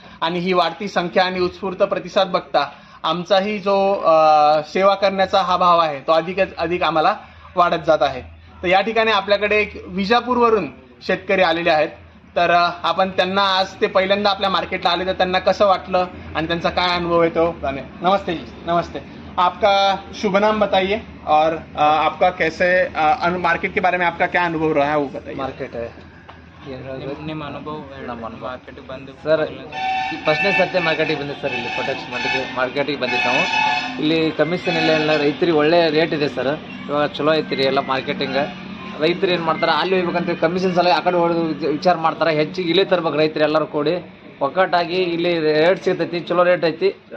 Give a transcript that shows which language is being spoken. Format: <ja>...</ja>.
<mr>आणि ही वाढती संख्या आणि उत्स्फूर्त प्रतिसाद बघता आमचाही जो सेवा करण्याचा हा भाव आहे तो अधिक आम्हाला वाढत जात आहे. तर या ठिकाणी आपल्याकडे एक विजापूरवरून शेतकरी आलेले आहेत. तर आपण त्यांना आज ते पहिल्यांदा आपल्या मार्केटला आले तर त्यांना कसं वाटलं आणि त्यांचा काय अनुभव आहे तो जाने.</mr> <hi>नमस्ते जी. नमस्ते. आपका शुभ नाम बताइए और आपका कैसे मार्केट के बारे में आपका क्या अनुभव रहा है वो बताइए.</hi> <kn>ಮಾರ್ಕೆಟ್ ನಿಮ್ಮ ಅನುಭವ ಮಾರ್ಕೆಟ್ ಬಂದು ಸರ್ ಫಸ್ಟ್ನೇ ಸರ್ತಿ ಮಾರ್ಕೆಟಿಗೆ ಬಂದಿದ್ದು ಸರ್. ಇಲ್ಲಿ ಪ್ರೊಟೆಕ್ಸ್ ಮಾರ್ಕೆಟಿಗೆ ಬಂದಿದ್ದು ನಾವು. ಇಲ್ಲಿ ಕಮಿಷನ್ ಇಲ್ಲ ರೈತರಿಗೆ ಒಳ್ಳೆ ರೇಟ್ ಇದೆ ಸರ್. ಇವಾಗ ಚಲೋ ಐತಿ ರೀ ಎಲ್ಲ ಮಾರ್ಕೆಟಿಂಗ್. ರೈತರು ಏನು ಮಾಡ್ತಾರೆ ಅಲ್ಲಿ ಹೋಗ್ಬೇಕಂತ ಕಮಿಷನ್ ಸಲ ಆ ಕಡೆ ಹೊಡೆದು ವಿಚಾರ ಮಾಡ್ತಾರೆ. ಹೆಚ್ಚಿಗೆ ಇಲ್ಲೇ ತರ್ಬೇಕು ರೈತರು ಎಲ್ಲರೂ ಕೂಡಿ ಒಕ್ಕಟ್ಟಾಗಿ ಇಲ್ಲಿ ರೇಟ್ ಸಿಗ್ತೈತಿ, ಚಲೋ ರೇಟ್ ಐತಿ.</kn>